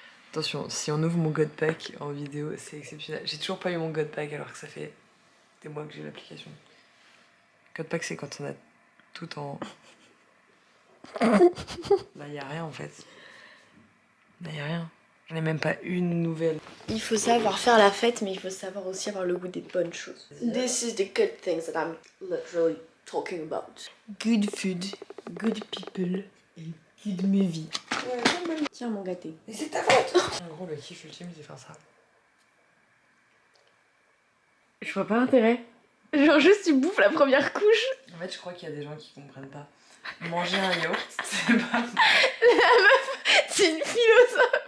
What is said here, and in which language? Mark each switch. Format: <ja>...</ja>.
<fr>Attention, si on ouvre mon God Pack en vidéo, c'est exceptionnel. J'ai toujours pas eu mon God Pack alors que ça fait des mois que j'ai l'application. God Pack, c'est quand on a tout en... Là, y a rien en fait. Là, y a rien. J'en ai même pas une nouvelle. Il faut savoir faire la fête, mais il faut savoir aussi avoir le goût des bonnes choses.</fr> <en>This is the good things that I'm literally talking about. Good food, good people, and good movie.</en> <fr>Tiens mon gâté. Mais c'est ta faute. En gros, le kiff ultime, c'est faire ça. Je vois pas l'intérêt. Genre juste tu bouffes la première couche. En fait, je crois qu'il y a des gens qui comprennent pas. Manger un yaourt, c'est pas... La meuf, c'est une philosophe.</fr>